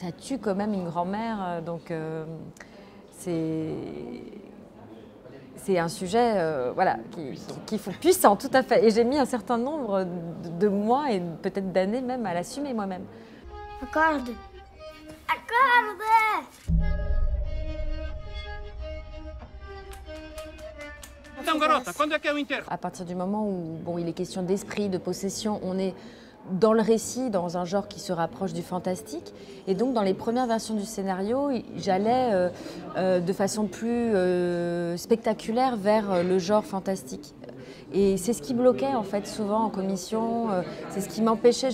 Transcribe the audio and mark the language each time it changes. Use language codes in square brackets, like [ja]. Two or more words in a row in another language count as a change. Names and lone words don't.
[fr] ça tue quand même une grand-mère. Donc c'est un sujet voilà, qui faut puissant, tout à fait. Et j'ai mis un certain nombre de mois et peut-être d'années même à l'assumer moi-même. Accorde. Accorde. [pt] Então, garota, quando é que é o enterro? [fr] À partir du moment où bon, il est question d'esprit, de possession, on est dans le récit, dans un genre qui se rapproche du fantastique. Et donc, dans les premières versions du scénario, j'allais de façon plus spectaculaire vers le genre fantastique. Et c'est ce qui bloquait en fait souvent en commission, c'est ce qui m'empêchait.